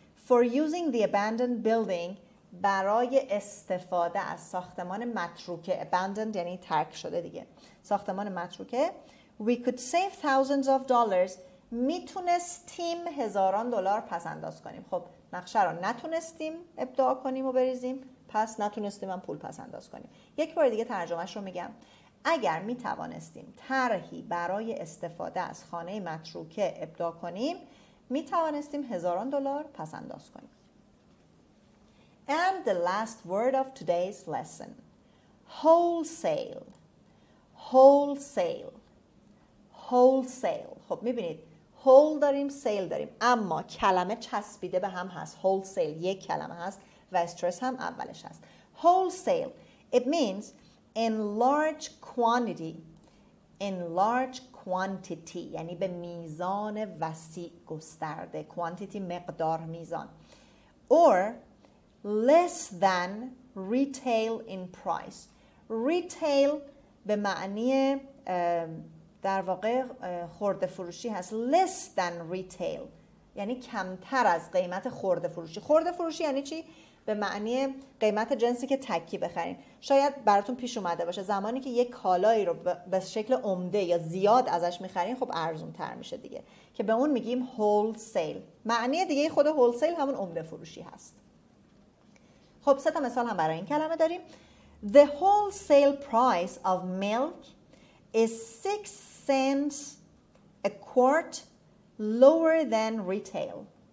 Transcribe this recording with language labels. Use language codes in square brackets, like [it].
[en] For using the abandoned building [fa] برای استفاده از ساختمان متروکه. abandoned یعنی ترک شده دیگه. ساختمان متروکه. [en] We could save thousands of dollars. [fa] میتونستیم هزاران دلار پس انداز کنیم. خب نقشه رو نتونستیم ابداع کنیم و بریزیم، پس نتونستیم هم پول پس انداز کنیم. یک بار دیگه ترجمهش رو میگم. اگر میتوانستیم طرحی برای استفاده از خانه متروکه ابداع کنیم، میتوانستیم هزاران دلار پس انداز کنیم. [en] And the last word of today's lesson. Wholesale. Wholesale. Wholesale. [fa] خب میبینید whole داریم، sale داریم، اما کلمه چسبیده به هم هست. wholesale یک کلمه هست و استرس هم اولش هست. [en] wholesale. It means in large quantity. In large quantity [fa] یعنی به میزان وسیع گسترده. quantity مقدار، میزان. [en] Or less than retail in price. [fa] retail به معنی در واقع خرده فروشی هست. [en] less than retail [fa] یعنی کمتر از قیمت خرده فروشی. خرده فروشی یعنی چی؟ به معنی قیمت جنسی که تکی بخرین. شاید براتون پیش اومده باشه زمانی که یک کالایی رو به شکل عمده یا زیاد ازش میخرین خب ارزون تر میشه دیگه، که به اون میگیم wholesale. معنی دیگه خود wholesale همون عمده فروشی هست. خب 3 تا مثال هم برای این کلمه داریم. [en] The wholesale price of milk is 6 cents a quart lower than retail.